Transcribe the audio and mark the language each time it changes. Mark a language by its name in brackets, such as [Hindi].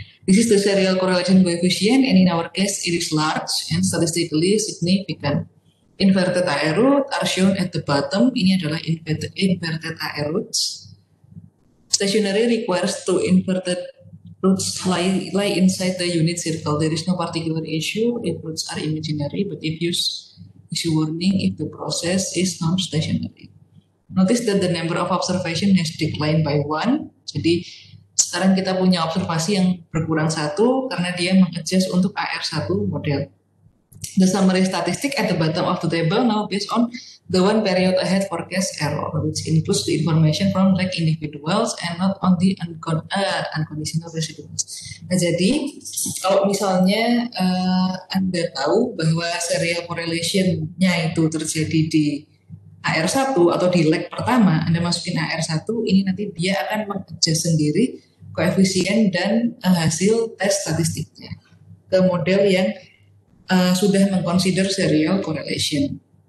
[English] This is the serial correlation coefficient, and in our case it is large and statistically significant. Inverted AR root are shown at the bottom. [Indonesian] Ini adalah inverted AR roots. [English] Stationary requires two inverted roots lie inside the unit circle. There is no particular issue if roots are imaginary, but if issue warning if the process is non-stationary. Notice that the number of observation has declined by 1. [Indonesian] Jadi sekarang kita punya observasi yang berkurang 1 karena dia mengadjust untuk AR1 model. [English] The summary statistic at the bottom of the table now based on the one period ahead forecast error, which includes the information from like individuals and not on the unconditional residuals. [Indonesian] Nah, jadi kalau misalnya Anda tahu bahwa serial correlation-nya itu terjadi di AR1 atau di leg pertama, Anda masukin AR1, ini nanti dia akan mengadjust sendiri koefisien dan hasil tes statistiknya ke model yang sudah mengconsider serial correlation.